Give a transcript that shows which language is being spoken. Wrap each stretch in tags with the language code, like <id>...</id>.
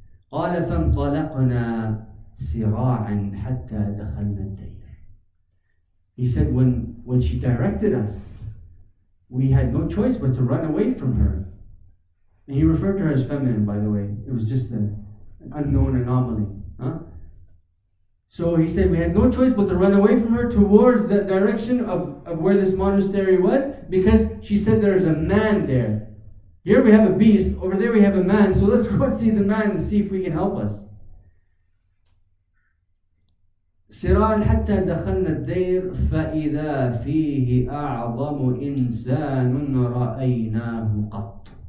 <ar>قال فانطلقنا سراعا حتى دخلنا الدير.</ar> <en>He said when she directed us, we had no choice but to run away from her. And he referred to her as feminine, by the way. It was just an unknown anomaly. So he said we had no choice but to run away from her towards the direction of where this monastery was, because she said there's a man there. Here we have a beast, over there we have a man, so let's go and see the man and see if we can help us.</en> <ar>سراعا حتى دخلنا الدير فإذا فيه أعظم إنسان رأيناه قط.</ar>